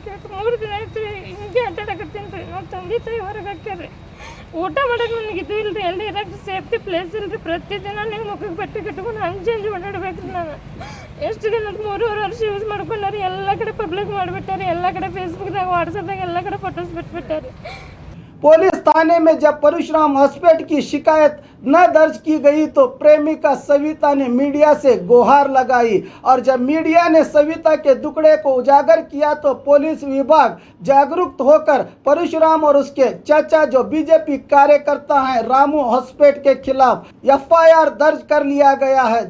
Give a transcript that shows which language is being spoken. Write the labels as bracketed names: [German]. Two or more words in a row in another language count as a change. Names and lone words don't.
[Kannada] 3 ದಿನ ಆಯ್ತು ರೀ ಹಿಂಗೆ ಅಡ್ಡಾಡಕತ್ತೀನಿ ರೀ, ನಾವು ತಂದೆ ತಾಯಿ ಹೊರಗೆ ಹಾಕ್ಯಾರ ರೀ। ಊಟ ಮಾಡಕ್ಕೆ ನನಗೆ ಇದು ಇಲ್ರಿ, ಎಲ್ಲಿ ಇರಕ್ಕೆ [English] safety place [Kannada] ಇಲ್ರಿ. ಪ್ರತಿದಿನ ನೀವು ಮುಖಕ್ಕೆ ಬಟ್ಟೆ ಕಟ್ಕೊಂಡು ಹಂಗೆ ಚೇಂಜ್ ಓಡಾಡ್ಬೇಕ್ರಿ. ನಾನು ಎಷ್ಟು ದಿನ 3.5 ವರ್ಷ ಯೂಸ್ ಮಾಡ್ಕೊಂಡಾರಿ. ಎಲ್ಲ ಕಡೆ ಪಬ್ಲಿಕ್ ಮಾಡಿಬಿಟ್ಟಾರೆ, ಎಲ್ಲ ಕಡೆ ಫೇಸ್ಬುಕ್ದಾಗ ವಾಟ್ಸಪ್ದಾಗ ಎಲ್ಲ ಕಡೆ ಫೋಟೋಸ್ ಬಿಟ್ಬಿಟ್ಟಾರೆ. [Hindi] पुलिस थाने में जब परशुराम हॉस्पिटल की शिकायत न दर्ज की गई तो प्रेमिका सविता ने मीडिया से गुहार लगाई और जब मीडिया ने सविता के दुखड़े को उजागर किया तो पुलिस विभाग जागरूक होकर परशुराम और उसके चाचा जो बीजेपी कार्यकर्ता हैं रामू हॉस्पिटल के खिलाफ FIR दर्ज कर लिया गया है।